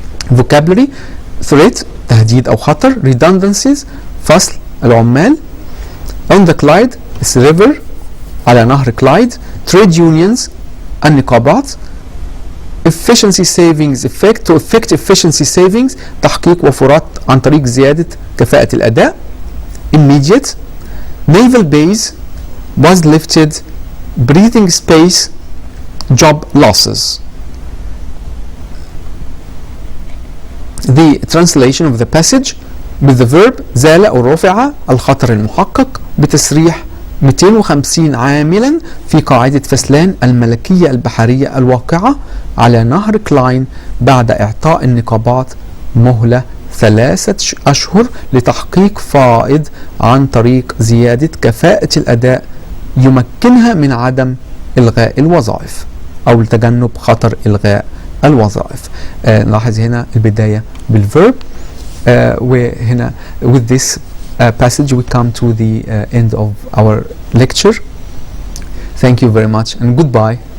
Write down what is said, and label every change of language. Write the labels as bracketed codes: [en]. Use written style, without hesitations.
[en] vocabulary threat [ar] تهديد أو خطر. [en] redundancies [ar] فصل العمال. [en] on the Clyde is river [ar] على نهر كلايد. [en] trade unions [ar] النقابات. [en] efficiency savings effect to effect efficiency savings [ar] تحقيق وفرات عن طريق زيادة كفاءة الأداء. [en] immediate naval base was lifted, breathing space, job losses. The translation of the passage with the verb [ar] زال أو رفع الخطر المحقق بتسريح 250 عاملا في قاعدة فسلان الملكية البحرية الواقعة على نهر كلاين بعد إعطاء النقابات مهلة 3 أشهر لتحقيق فائض عن طريق زيادة كفاءة الأداء يمكنها من عدم إلغاء الوظائف أو لتجنب خطر إلغاء الوظائف. نلاحظ هنا البداية بالverb. وهنا [en] with this passage we come to the end of our lecture. Thank you very much and goodbye.